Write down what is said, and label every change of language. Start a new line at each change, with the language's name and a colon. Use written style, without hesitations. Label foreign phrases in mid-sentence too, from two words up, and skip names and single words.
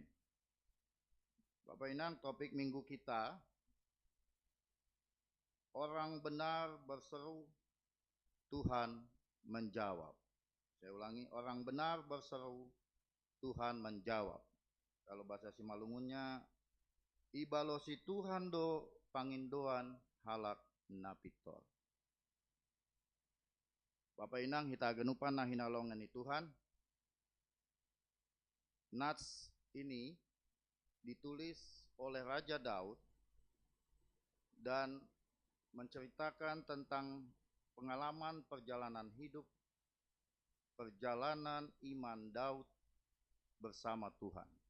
Indonesian: Bapak Inang, topik minggu kita, orang benar berseru, Tuhan menjawab. Saya ulangi, orang benar berseru, Tuhan menjawab. Kalau bahasa Simalungunnya,
Batak Simalungun: ibalosi Tuhan do pangindoan halak napitor. Bapak Inang hita genupan nah hinalongan ni Tuhan.
Indonesian: Nats ini ditulis oleh Raja Daud dan menceritakan tentang pengalaman perjalanan hidup, perjalanan iman Daud bersama Tuhan.